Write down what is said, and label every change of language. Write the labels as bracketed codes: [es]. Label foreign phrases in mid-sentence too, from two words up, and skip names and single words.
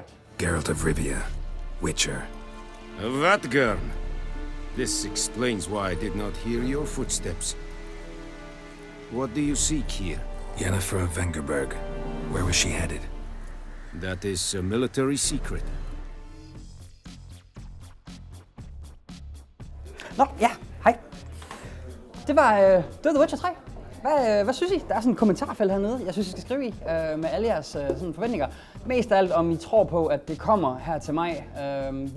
[en] Geralt of Rivia, Witcher. Vatgern. This explains why I did not hear your footsteps. What do you seek here? Yennefer of Vengerberg. Where was she headed? That is a military secret. [da] Nå, ja, hej. Det var The Witcher 3. Hvad synes I? Der er sådan et kommentarfelt hernede, jeg synes, I skal skrive i med alle jeres sådan forventninger. Mest af alt, om I tror på, at det kommer her til maj.